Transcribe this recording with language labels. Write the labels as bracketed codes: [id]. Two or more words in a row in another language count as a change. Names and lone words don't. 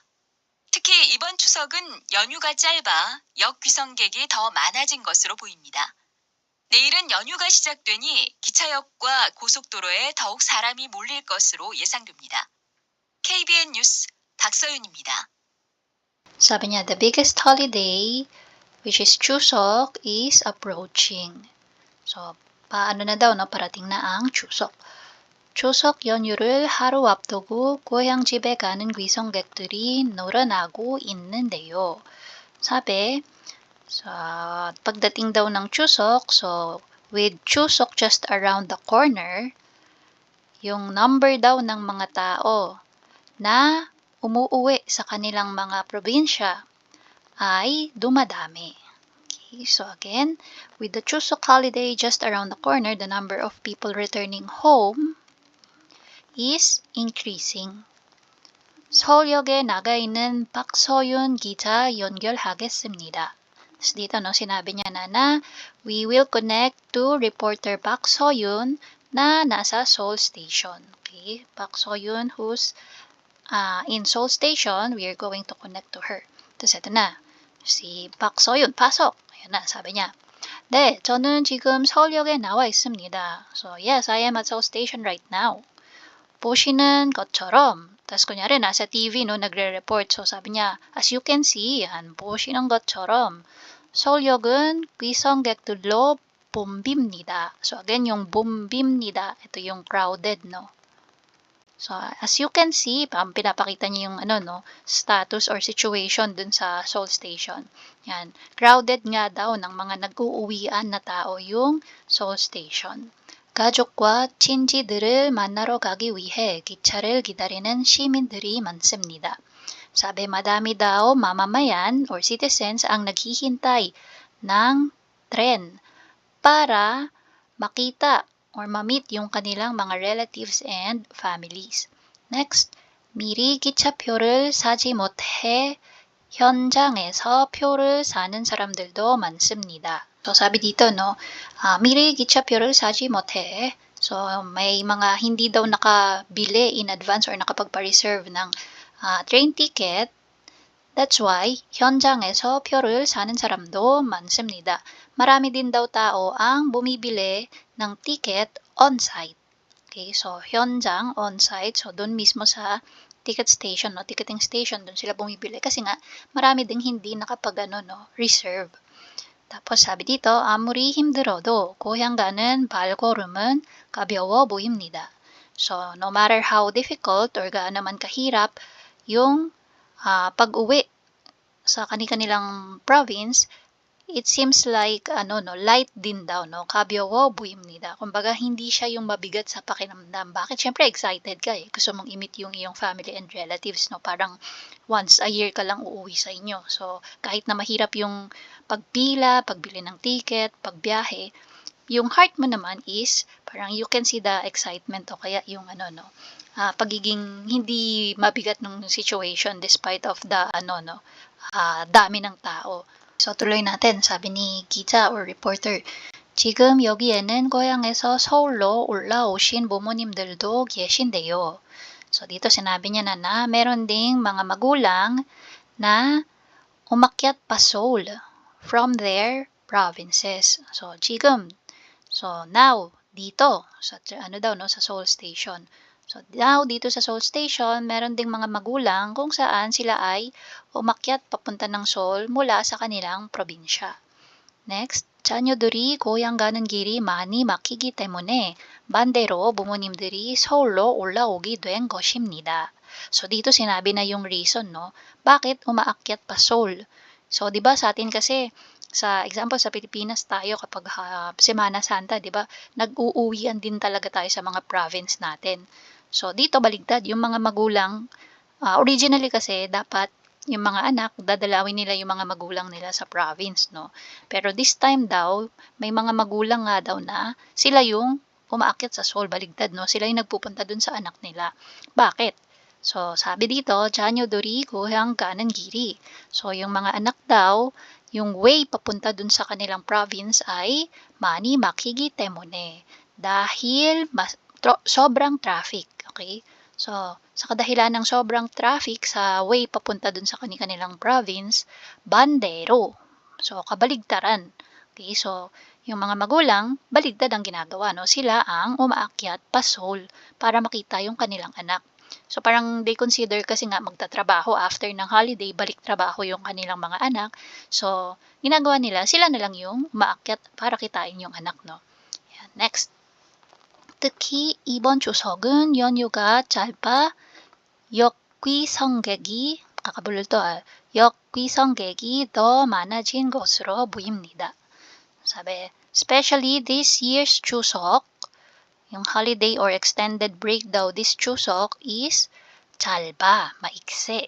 [ko] 특히 이번 추석은 연휴가 짧아 역 귀성객이 더 많아진 것으로 보입니다. 내일은 연휴가 시작되니 기차역과 고속도로에 더욱 사람이 몰릴 것으로 예상됩니다. KBN 뉴스 박서윤입니다. [tl] Sabi niya, [en] the biggest holiday, which is Chuseok, is approaching. So, [tl] paano na daw, no? Parating na ang Chuseok. [ko] 추석 연휴를 하루 앞두고 고향집에 가는 귀성객들이 늘어나고 있는데요. [tl] Sabi, sa pagdating daw ng Chuseok, [en] so with Chuseok just around the corner, [tl] yung number daw ng mga tao na umuuwi sa kanilang mga probinsya ay dumadami. [en] Okay, so again, with the Chuseok holiday just around the corner, the number of people returning home is increasing. [ko] 서울역에 나가 있는 박서윤 기자 연결하겠습니다. [tl] So dito sinabi niya na [en] we will connect to reporter Park Soyun [tl] na nasa Seoul Station. [en] Okay, Park Soyun who's in Seoul Station, we are going to connect to her. [tl] Tapos ito na, si Park Soyun, pasok. Ayan na, sabi niya. [ko] 네, 저는 지금 서울역에 나와 있습니다. [en] So yes, I am at Seoul Station right now. [ko] 보시는 것처럼, [tl] tapos kunyari nasa TV nagre-report. So sabi niya, [en] as you can see, [tl] yan, [ko] 보시는 것처럼 서울역은 귀성객들로 붐빕니다. [en] So again, [tl] yung 붐빕니다, ito yung crowded, [en] So as you can see, [tl] pinapakita niya yung [en] status or situation [tl] dun sa Seoul Station. Yan, crowded nga daw ng mga nag-uuwian na tao yung Seoul Station. [ko] 가족과 친지들을 만나러 가기 위해 기차를 기다리는 시민들이 많습니다. [tl] Sabi, madami daw mamamayan or citizens ang naghihintay ng tren para makita or ma-meet yung kanilang mga [en] relatives and families. [tl] Next, [ko] 미리 기차표를 사지 못해 현장에서 표를 사는 사람들도 많습니다. [tl] So sabi dito, [ko] 미리 기차표를 사지 못해. [tl] So may mga hindi daw nakabili [en] in advance [tl] or nakapagpa-reserve ng train ticket. [en] That's why [ko] 현장에서 표를 사는 사람도 많습니다. [tl] Marami din daw tao ang bumibili ng [en] ticket on-site. Okay, so 현장, on-site. [tl] So doon mismo sa [en] ticket station, ticketing station, [tl] doon sila bumibili kasi nga marami ding hindi reserve. tapos sabi dito, [ko] 아무리 힘들어도 고향 가는 발걸음은 가벼워 보입니다. [en] So no matter how difficult [tl] or gaano man kahirap yung pag-uwi sa kanilang province, [en] it seems like light [tl] din daw, [ko] 가벼워 보입니다. [tl] Kumbaga hindi siya yung mabigat sa pakiramdam. Bakit? Syempre excited ka gusto mong i-meet yung iyong [en] family and relatives, [tl] parang [en] once a year [tl] ka lang uuwi sa inyo. So kahit na mahirap yung pagpila, pagbili ng ticket, pagbiyahe, yung heart mo naman is parang [en] you can see the excitement [tl] o kaya yung pagiging hindi mabigat ng situation [en] despite of the [tl] dami ng tao. So tuloy natin, sabi ni 기자 or reporter, [ko] 지금 여기에는 고향에서 서울로 올라오신 부모님들도 계신데요. [tl] So dito sinabi niya na meron ding mga magulang na umakyat pa Seoul [en] from their provinces. So 지금, so now, [tl] dito, sa sa Seoul Station. [en] So now, [tl] dito sa Seoul Station, meron ding mga magulang kung saan sila ay umakyat papunta ng Seoul mula sa kanilang probinsya. Next, [ko] 자녀들이 고향 가는 길이 많이 막히기 때문에 반대로 부모님들이 서울로 올라오게 된 것입니다. [tl] So dito sinabi na yung reason, bakit umaakyat pa Seoul? So 'di ba sa atin kasi sa example sa Pilipinas tayo kapag Semana Santa, 'di ba? Nag-uuwian din talaga tayo sa mga province natin. So dito baligtad yung mga magulang, originally kasi dapat yung mga anak dadalawin nila yung mga magulang nila sa province, Pero [en] this time [tl] daw may mga magulang nga daw na sila yung umaakyat sa Seoul, baligtad, Sila yung nagpupunta dun sa anak nila. Bakit? So sabi dito, 자녀들이 고향 가는 길이. So yung mga anak daw, yung way papunta dun sa kanilang province ay [ko] 많이 막히기 때문에. [tl] Dahil sobrang traffic. Okay? So, sa kadahilan ng sobrang traffic sa way papunta dun sa kanilang province, bandero. So, kabaligtaran. Okay? So, yung mga magulang, baligtad ang ginagawa, Sila ang umaakyat pa Seoul para makita yung kanilang anak. So, parang [en] they consider [tl] kasi nga magtatrabaho after ng holiday, balik trabaho yung kanilang mga anak. So, ginagawa nila, sila na lang yung umaakyat para kitain yung anak, Yan. Next. [ko] 특히 이번 추석은 연휴가 짧아 역귀성객이 역귀성객이 더 많아진 것으로 보입니다. [tl] Sabi, [en] Especially this year's Chuseok, yung holiday or extended break daw this Chuseok is 짧아, [tl] maiksi.